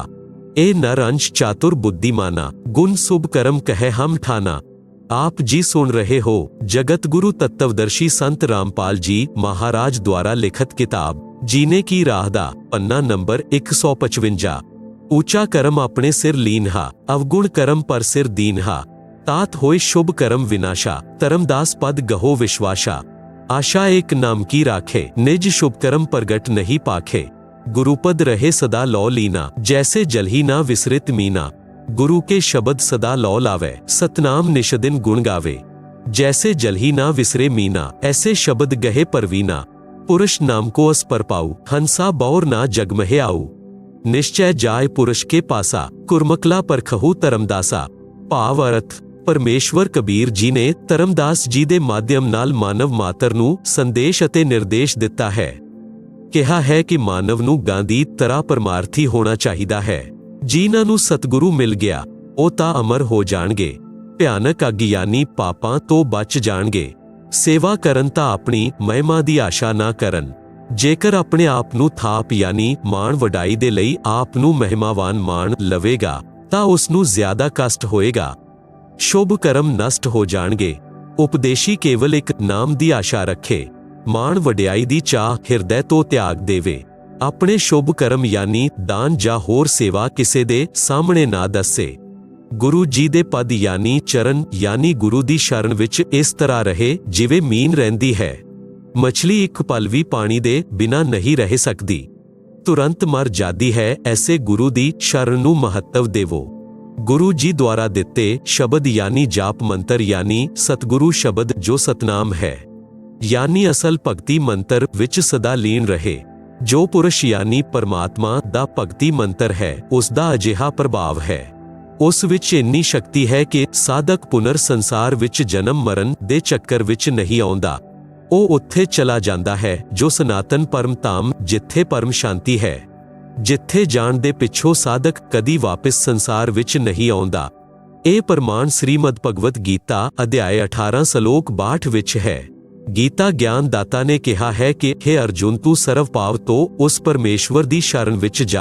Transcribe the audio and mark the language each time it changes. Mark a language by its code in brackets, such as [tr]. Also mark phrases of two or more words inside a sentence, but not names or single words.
[hi] इह नर अंश चातुर बुद्धिमाना, गुण सुभ करम कहै हम ठाना। [pa] ਆਪ ਜੀ ਸੁਣ ਰਹੇ ਹੋ ਜਗਤ ਗੁਰੂ ਤੱਤਵਦਰਸ਼ੀ ਸੰਤ ਰਾਮਪਾਲ ਜੀ ਮਹਾਰਾਜ ਦੁਆਰਾ ਲਿਖਤ ਕਿਤਾਬ ਜੀਨੇ ਕੀ ਰਾਹ ਦਾ ਪੰਨਾ ਨੰਬਰ 155। [hi] ऊँचा करम अपने सिर लीन्हा, अवगुण करम पर सिर दीन्हा। तात होय शुभ करम विनाशा, धर्मदास पद गहो विश्वासा। आशा एक नाम की राखे, निज शुभ करम प्रगट नहीं पाखे। गुरुपद रहे सदा लौ लीना, जैसे जल ही ना विसरित मीना। गुरु के शब्द सदा लौ लावे, सतनाम निशदिन गुण गावे। जैसे जल ही ना विसरे मीना, ऐसे शब्द गहे परवीना। पुरुष नाम को अस पर पाऊ, हंसा बौर ना जग महे आऊ। निश्चय जाय पुरुष के पासा, कुरमकला परखहु धर्मदासा। [pa] ਭਾਵ ਅਰਥ ਪਰਮੇਸ਼ਵਰ ਕਬੀਰ ਜੀ ਨੇ ਧਰਮਦਾਸ ਜੀ ਦੇ ਮਾਧਿਅਮ ਨਾਲ ਮਾਨਵ ਮਾਤਰ ਨੂੰ ਸੰਦੇਸ਼ ਅਤੇ ਨਿਰਦੇਸ਼ ਦਿੱਤਾ ਹੈ। ਕਿਹਾ ਹੈ ਕਿ ਮਾਨਵ ਨੂੰ ਗਾਂਧੀ ਤਰ੍ਹਾਂ ਪਰਮਾਰਥੀ ਹੋਣਾ ਚਾਹੀਦਾ ਹੈ। ਜਿਨ੍ਹਾਂ ਨੂੰ ਸਤਿਗੁਰੂ ਮਿਲ ਗਿਆ ਉਹ ਤਾਂ ਅਮਰ ਹੋ ਜਾਣਗੇ, ਭਿਆਨਕ ਅਗਿਆਨੀ ਪਾਪਾਂ ਤੋਂ ਬਚ ਜਾਣਗੇ। ਸੇਵਾ ਕਰਨ ਤਾਂ ਆਪਣੀ ਮਹਿਮਾ ਦੀ ਆਸ਼ਾ ਨਾ ਕਰਨ। ਜੇਕਰ ਆਪਣੇ ਆਪ ਨੂੰ ਥਾਪ ਯਾਨੀ ਮਾਣ ਵਡਾਈ ਦੇ ਲਈ ਆਪ ਨੂੰ ਮਹਿਮਾਵਾਨ ਮਾਣ ਲਵੇਗਾ ਤਾਂ ਉਸ ਨੂੰ ਜ਼ਿਆਦਾ ਕਸ਼ਟ ਹੋਏਗਾ। ਸ਼ੁਭ ਕਰਮ ਨਸ਼ਟ ਹੋ ਜਾਣਗੇ। ਉਪਦੇਸ਼ੀ ਕੇਵਲ ਇੱਕ ਨਾਮ ਦੀ ਆਸ਼ਾ ਰੱਖੇ, ਮਾਣ ਵਡਿਆਈ ਦੀ ਚਾਹ ਹਿਰਦੇ ਤੋਂ ਤਿਆਗ ਦੇਵੇ। ਆਪਣੇ ਸ਼ੁਭ ਕਰਮ ਯਾਨੀ ਦਾਨ ਜਾਂ ਹੋਰ ਸੇਵਾ ਕਿਸੇ ਦੇ ਸਾਹਮਣੇ ਨਾ ਦੱਸੇ। ਗੁਰੂ ਜੀ ਦੇ ਪਦ ਯਾਨੀ ਚਰਣ ਯਾਨੀ ਗੁਰੂ ਦੀ ਸ਼ਰਣ ਵਿੱਚ ਇਸ ਤਰ੍ਹਾਂ ਰਹੇ ਜਿਵੇਂ ਮੀਨ ਰਹਿੰਦੀ ਹੈ। ਮੱਛੀ ਇੱਕ ਪਲ ਭੀ ਪਾਣੀ ਦੇ ਬਿਨਾਂ ਨਹੀਂ ਰਹਿ ਸਕਦੀ, ਤੁਰੰਤ ਮਰ ਜਾਤੀ ਹੈ। ਐਸੇ ਗੁਰੂ ਦੀ ਸ਼ਰਣ ਨੂੰ ਮਹੱਤਵ ਦੇਵੋ। ਗੁਰੂ ਜੀ ਦੁਆਰਾ ਦਿੱਤੇ ਸ਼ਬਦ ਯਾਨੀ ਜਾਪ ਮੰਤਰ ਯਾਨੀ ਸਤਿਗੁਰੂ ਸ਼ਬਦ ਜੋ ਸਤਿਨਾਮ ਹੈ ਯਾਨੀ ਅਸਲ ਭਗਤੀ ਮੰਤਰ ਵਿੱਚ ਸਦਾ ਲੀਨ ਰਹੇ। ਜੋ ਪੁਰਸ਼ ਯਾਨੀ ਪਰਮਾਤਮਾ ਦਾ ਭਗਤੀ ਮੰਤਰ ਹੈ ਉਸਦਾ ਅਜਿਹਾ ਪ੍ਰਭਾਵ ਹੈ, ਉਸ ਵਿੱਚ ਇੰਨੀ ਸ਼ਕਤੀ ਹੈ ਕਿ ਸਾਧਕ ਪੁਨਰ ਸੰਸਾਰ ਵਿੱਚ ਜਨਮ ਮਰਨ ਦੇ ਚੱਕਰ ਵਿੱਚ ਨਹੀਂ ਆਉਂਦਾ। ਉਹ ਉੱਥੇ ਚਲਾ ਜਾਂਦਾ ਹੈ ਜੋ ਸਨਾਤਨ ਪਰਮ ਧਾਮ ਜਿੱਥੇ ਪਰਮ ਸ਼ਾਂਤੀ ਹੈ, ਜਿੱਥੇ ਜਾਣ ਦੇ ਪਿੱਛੋਂ ਸਾਧਕ ਕਦੀ ਵਾਪਿਸ ਸੰਸਾਰ ਵਿੱਚ ਨਹੀਂ ਆਉਂਦਾ। ਇਹ ਪ੍ਰਮਾਣ ਸ੍ਰੀਮਦ ਭਗਵਦ ਗੀਤਾ ਅਧਿਆਇ 18 ਸ਼ਲੋਕ 62 ਵਿੱਚ ਹੈ। ਗੀਤਾ ਗਿਆਨ ਦਾਤਾ ਨੇ ਕਿਹਾ ਹੈ ਕਿ हे ਅਰਜੁਨ ਤੂੰ ਸਰਵ ਭਾਵ ਤੋਂ ਉਸ ਪਰਮੇਸ਼ਵਰ ਦੀ ਸ਼ਰਨ ਵਿੱਚ ਜਾ।